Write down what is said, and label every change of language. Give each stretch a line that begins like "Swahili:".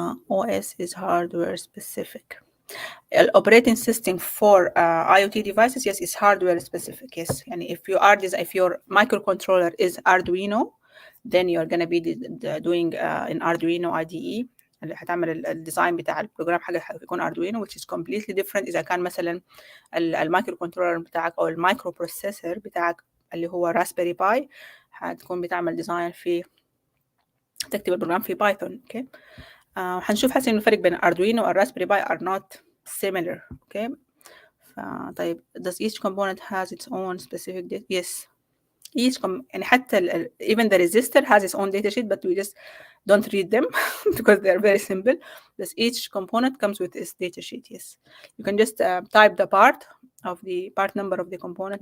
English: OS is hardware specific. Operating system for IoT devices, yes, is hardware specific. Yes, and if your microcontroller is Arduino, then you're gonna be doing an Arduino IDE
Arabic: اللي هتعمل الديزاين بتاع البروجرام حاجه هيكون
English: Arduino, which is completely different.
Arabic: اذا كان مثلا المايكرو كنترولر بتاعك او المايكرو بروسيسور بتاعك اللي هو راسبيري باي هتكون بتعمل ديزاين في تكتب البروجرام في بايثون. اوكي، هنشوف حسن انه الفرق بين اردوينو والراسبيري باي
English: are not similar. Okay, طيب does each component has its own specific data? Yes, يعني حتى even the resistor has its own data sheet, but we just don't read them because they're very simple. Thus each component comes with its data sheet. Yes, you can just type the part number of the component.